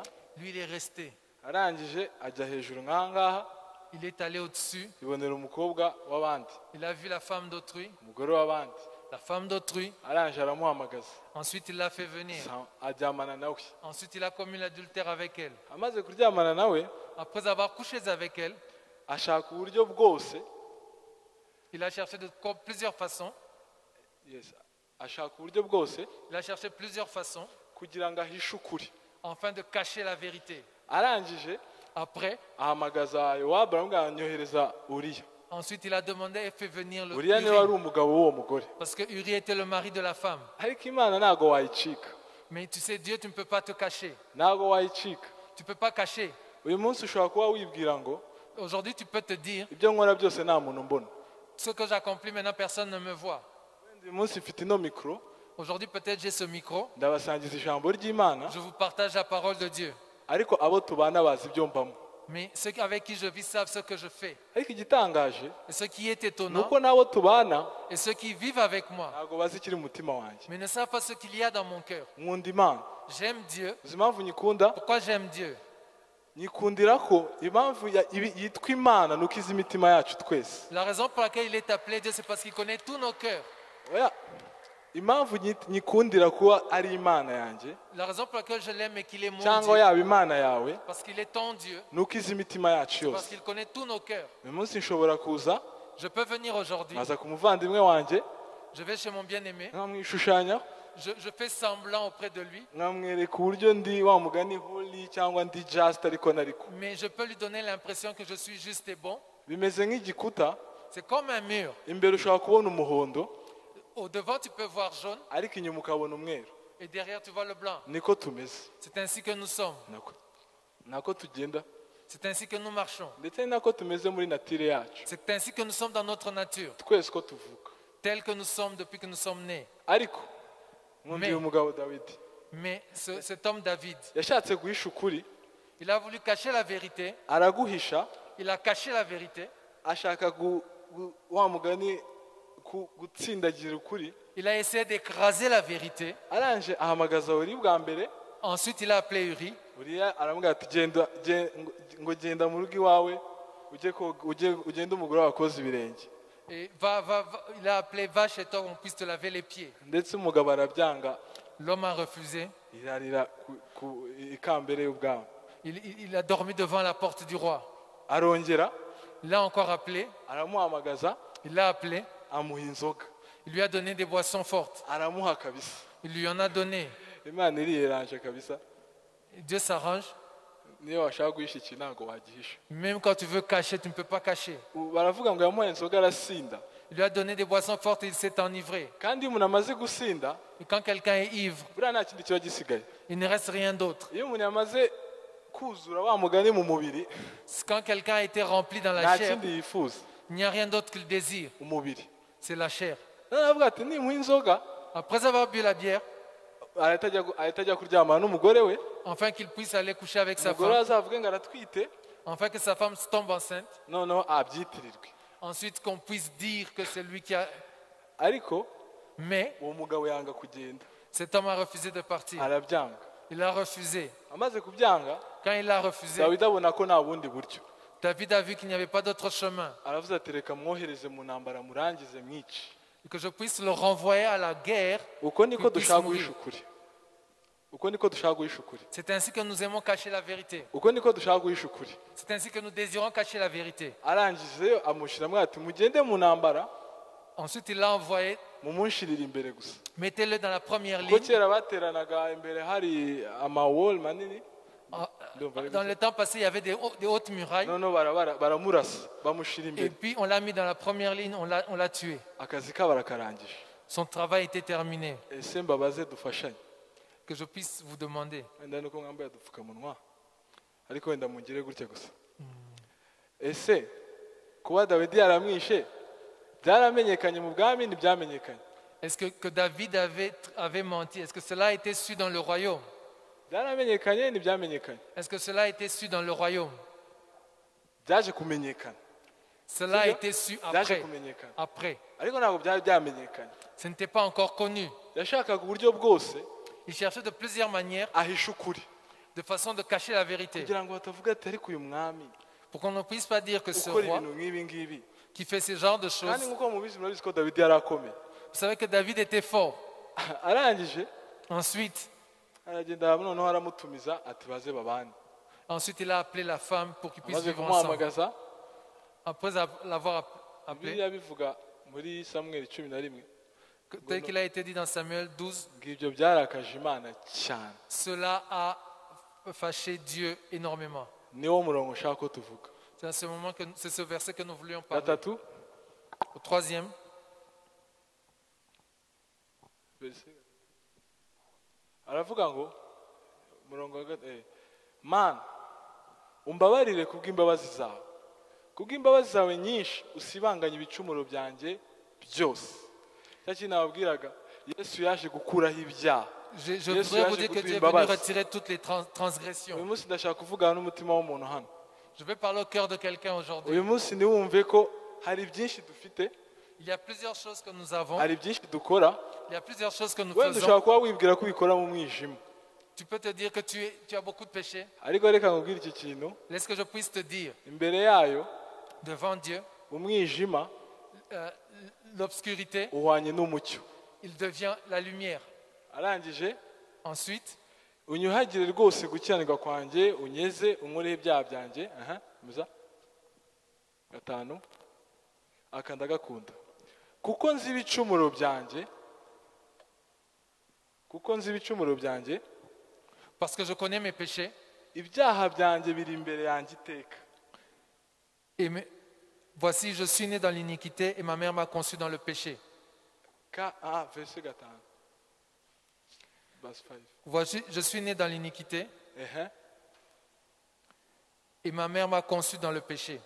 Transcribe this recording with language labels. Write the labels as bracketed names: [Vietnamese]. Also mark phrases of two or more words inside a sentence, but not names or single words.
[French] Lui, il est resté. [Kinyarwanda] arangije ajya hejuru nk'aha ngaha [French] Il est allé au-dessus. [Kinyarwanda] ibonera umukobwa w'abandi [French] Il a vu la femme d'autrui. [Kinyarwanda] umugore w'abandi [French] La femme d'autrui. [Kinyarwanda] arangije aramuhamagaza [French] Ensuite, il l'a fait venir. [Kinyarwanda] aryamana nawe [French] Ensuite, il a commis l'adultère avec elle. [Kinyarwanda] amaze kuryamana nawe [French] Après avoir couché avec elle, [Kinyarwanda] ashaka uburyo bwose [French] il a cherché de plusieurs façons. [Kinyarwanda] yes, ashaka uburyo bwose [French] Il a cherché plusieurs façons [Kinyarwanda] kugira ngo ahishe ukuri [French] afin de cacher la vérité. [Kinyarwanda] arangije [French] Après, [Kinyarwanda] ahamagaza yowabu aramubwira nyohereza uriya [French] ensuite, il a demandé et fait venir le [Kinyarwanda] uriya niwe wari [French] Uri. [Kinyarwanda] umugabo w'uwo mugore [French] Parce que Uri était le mari de la femme. [Kinyarwanda] ariko imana ntabwo wayicika [French] Mais tu sais, Dieu, tu ne peux pas te cacher. [Kinyarwanda] ntabwo wayicika [French] Tu ne peux pas cacher. [Kinyarwanda] uyu munsi ushobora kuba wibwira ngo [French] Aujourd'hui, tu peux te dire, [Kinyarwanda] ibyo nkora byose nta muntu mbona [French] ce que j'accomplis maintenant, personne ne me voit. [Kinyarwanda] wenda uyu munsi mfite ino mikoro [French] Aujourd'hui, peut-être j'ai ce micro. [Kinyarwanda] ndabasangiza ijambo ry'imana [French] Je vous partage la parole de Dieu. [Kinyarwanda] ariko abo tubana bazi ibyo mbamo [French] Mais ceux avec qui je vis savent ce que je fais. [Kinyarwanda] ariko igitangaje [French] Et ce qui est [Kinyarwanda] ni [French] étonnant, [Kinyarwanda] uko n'abo tubana [French] et ceux qui vivent avec moi, [Kinyarwanda] ntabwo bazi ikiri mu mutima wanjye [French] mais ne savent pas ce qu'il y a dans mon cœur. [Kinyarwanda] nkunda imana [French] J'aime Dieu. [Kinyarwanda] uzi impamvu nyikunda [French] Pourquoi j'aime Dieu? [Kinyarwanda] nyikundira ko impamvu yitwa imana ni uko izi imitima yacu twese [French] La raison pour laquelle il est appelé Dieu, c'est parce qu'il connaît tous nos cœurs. [Kinyarwanda] Oya, impamvu nyikundira kuba ari imana yanjye [French] La raison pour laquelle je l'aime et qu'il est mon [Kinyarwanda] cyangwa [French] Dieu, [Kinyarwanda] yaba imana yawe [French] parce qu'il est ton Dieu, [Kinyarwanda] ni uko izi imitima yacu [French] parce [Kinyarwanda] yose [French] qu'il connaît tous nos cœurs. [Kinyarwanda] uyu munsi nshobora kuza [French] Je peux venir aujourd'hui, [Kinyarwanda] nkaza ku muvandimwe wanjye [French] je vais chez mon bien-aimé, [Kinyarwanda] nkamwishushanya [French] je fais semblant auprès de lui, [Kinyarwanda] nkamwereka uburyo ndi wa mugani holy cyangwa ndi just ariko nariko [French] mais je peux lui donner l'impression que je suis juste et bon. [Kinyarwanda] bimeze nk'igikuta [French] C'est comme un mur. [Kinyarwanda] imbere ushobora kubona umuhondo [French] Au devant, tu peux voir jaune [Kinyarwanda] ariko inyuma ukabona umweru [French] et derrière, tu vois le blanc. [Kinyarwanda] niko tumeze [French] C'est ainsi que nous sommes. [Kinyarwanda] nako tugenda [French] C'est ainsi que nous marchons. [Kinyarwanda] ndetse ni nako tumeze muri natire yacu [French] C'est ainsi que nous sommes dans notre nature, [Kinyarwanda] twese ko tuvuka [French] tel que nous sommes depuis que nous sommes nés. [Kinyarwanda] ariko nkunda [French] Mais- [Kinyarwanda] uyu mugabo dawidi [French] Mais cet homme David, [Kinyarwanda] yashatse guhisha ukuri [French] il a voulu cacher la vérité. [Kinyarwanda] araguhisha [French] Il a caché la vérité. [Kinyarwanda] ashaka wa mugani gutsindagira ukuri [French] Il a essayé d'écraser la vérité. [Kinyarwanda] arangije ahamagaza uri bwa mbere [French] Ensuite, il a appelé Uri. [Kinyarwanda] uriya aramubwira ati ngo genda mu rugo iwawe ugende umugore wawe akoze ibirenge [French] Et il a appelé, va chez toi, on puisse te laver les pieds. [Kinyarwanda] ndetse umugabo arabyanga [French] L'homme a refusé. [Kinyarwanda] irarira ku ikambere y'ubwami [French] Il a dormi devant la porte du roi. [Kinyarwanda] arongera [French] Il l'a encore appelé. [Kinyarwanda] aramuhamagaza [French] Il l'a appelé. [Kinyarwanda] amuha inzoga [French] Il lui a donné des boissons fortes. [Kinyarwanda] aramuha kabisa [French] Il lui en a donné. [Kinyarwanda] imana iriyeranje kabisa [French] Et Dieu s'arrange. [Kinyarwanda] niyo washaka guhisha iki ntabwo wagihisha [French] Même quand tu veux cacher, tu ne peux pas cacher. [Kinyarwanda] baravuga ngo yamuhaye inzoga arasinda [French] Il lui a donné des boissons fortes et il s'est enivré. [Kinyarwanda] kandi iyo umuntu amaze gusinda [French] Et quand quelqu'un est ivre, [Kinyarwanda] buriya nta kindi kiba gisigaye [French] il ne reste rien d'autre. [Kinyarwanda] iyo umuntu yamaze kuzura wa mugani mu mubiri [French] Quand quelqu'un a été rempli dans la [Kinyarwanda] nta [French] chair, [Kinyarwanda] kindi yifuza [French] il n'y a rien d'autre qu'il désire. [Kinyarwanda] umubiri [French] C'est la chair. [Kinyarwanda] noneho aravuga ati nimuha inzoga [French] Après avoir bu la bière, [Kinyarwanda] ahita ajya kuryamana n'umugore we [French] afin qu'il puisse aller coucher avec sa [Kinyarwanda] umugore we [French] femme, [Kinyarwanda] azavuge ngo aratwite [French] afin que sa femme tombe enceinte, [Kinyarwanda] noneho abyitirirwe [French] ensuite qu'on puisse dire que c'est lui qui a... [Kinyarwanda] ariko [French] Mais [Kinyarwanda] uwo mugabo yanga kugenda [French] cet homme a refusé de partir. [Kinyarwanda] arabyanga [French] Il a refusé. [Kinyarwanda] amaze kubyanga [French] Quand il a refusé, [Kinyarwanda] dawidi abona ko nta bundi buryo [French] David a vu qu'il n'y avait pas d'autre chemin [Kinyarwanda] aravuze ati reka mwohereze mu ntambara murangize mwice [French] et que je puisse le renvoyer à la guerre. [Kinyarwanda] uko niko [French] qu'il puisse [Kinyarwanda] dushaka [French] mourir. [Kinyarwanda] guhisha ukuri uko niko dushaka guhisha ukuri [French] C'est ainsi que nous aimons cacher la vérité. [Kinyarwanda] uko niko dushaka guhisha ukuri [French] C'est ainsi que nous désirons cacher la vérité. [Kinyarwanda] arangije amushyiramo ati mugende mu ntambara [French] Ensuite, il l'a envoyé. [Kinyarwanda] mumunshirire imbere gusa [French] Mettez-le dans la première [Kinyarwanda] kuko [French] ligne. [Kinyarwanda] kera bateranaga imbere hari amawol manini [French] Dans le temps passé, il y avait des hautes murailles. [Kinyarwanda] noneho baramurasa bamushyira [French] Et [Kinyarwanda] imbere [French] puis, on l'a mis dans la première ligne, on l'a tué. [Kinyarwanda] akazi kabo arakarangije [French] Son travail était terminé. [Kinyarwanda] ese mbabaze dufashanye [French] Que je puisse vous demander. [Kinyarwanda] wenda nuko mwambaye udupfukamunwa ariko wenda mungire gutya gusa ese kuba dawidi yaramwishe byaramenyekanye mu bwami ntibyamenyekanye [French] Est-ce que David avait menti? Est-ce que cela a été su dans le royaume? [Kinyarwanda] byaramenyekanye ntibyamenyekanye [French] Est-ce que cela a été su dans le royaume? [Kinyarwanda] byaje kumenyekana [French] Cela a Seigneur, été su [Kinyarwanda] byaje [French] après. [Kinyarwanda] kumenyekana [French] Après. [Kinyarwanda] ariko ntabwo byari byamenyekanye [French] Ce n'était pas encore connu. [Kinyarwanda] yashakaga uburyo bwose [French] Il cherchait de plusieurs manières, [Kinyarwanda] ahisha ukuri [French] de façon de cacher la vérité. [Kinyarwanda] kugira ngo batavuga ati ariko uyu mwami [French] Pour qu'on ne puisse pas dire que ce [Kinyarwanda] ukora [French] roi [Kinyarwanda] ibintu nk'ibi ngibi [French] qui fait ce genre de [Kinyarwanda] kandi [French] choses. [Kinyarwanda] nk'uko mubizi murabizi ko dawidi yari akomeye [French] Vous savez que David était fort. [Kinyarwanda] arangije [French] Ensuite, [Kinyarwanda] aragenda noneho aramutumiza ati baze babane [French] ensuite, il a appelé la femme pour qu'ils puissent [Kinyarwanda] amaze [French] vivre ensemble. [Kinyarwanda] kumuhamagaza [French] Après l'avoir appelé, [Kinyarwanda] bibiliya bivuga muri samweli 11 [French] tel qu'il a été dit dans Samuel 12, [Kinyarwanda] ngo ibyo byarakaje imana cyane [French] cela a fâché Dieu énormément. [Kinyarwanda] niwo murongo ushaka ko tuvuga [French] C'est à ce moment que c'est ce verset que nous voulions parler. [Kinyarwanda] gatatu [French] Au troisième, [Kinyarwanda] aravuga ngo murongo mana umbabarire kubw'imbabazi zawe kubw'imbabazi zawe nyinshi usibanganye ibicumuro byanjye byose cya kintu nababwiraga yesu yaje gukuraho ibyaha [French] je [Kinyarwanda] Yesu [French] voudrais vous [Kinyarwanda] yaje [French] dire que [Kinyarwanda] kuduha [French] Dieu est venu [Kinyarwanda] imbabazi. [French] retirer toutes les [Kinyarwanda] uyu [French] transgressions. [Kinyarwanda] munsi ndashaka kuvugana n'umutima w'umuntu hano [French] Je vais parler au cœur de quelqu'un aujourd'hui. [Kinyarwanda] uyu munsi ntiwumve ko hari byinshi dufite [French] Il y a plusieurs choses que nous avons. [Kinyarwanda] hari byinshi dukora [French] Il y a plusieurs choses que nous [Kinyarwanda] wenda [French] faisons. [Kinyarwanda] ushobora kuba wibwira ko ubikora mu mwijima [French] Tu peux te dire que tu as beaucoup de péchés. [Kinyarwanda] ariko reka nkubwire iki kintu [French] Laisse que je puisse te dire, [Kinyarwanda] imbere yayo [French] devant Dieu, [Kinyarwanda] umwijima [French] l'obscurité, [Kinyarwanda] uhwanye n'umucyo [French] il devient la lumière. [Kinyarwanda] arangije [French] Ensuite, [Kinyarwanda] unyuhagire rwose gukiranirwa kwanjye unyeze unkureho ibyaha byanjye muza gatanu aka ndagakunda kuko nzi ibicumuro byanjye [French] parce que je connais mes péchés, [Kinyarwanda] ibyaha byanjye biri imbere yanjye iteka [French] et voici, je suis né dans l'iniquité et ma mère m'a conçu dans le péché. [Kinyarwanda] verse gatanu verse 5 [French] Voici, je suis né dans l'iniquité [Kinyarwanda] ehe [French] et ma mère m'a conçu dans le péché.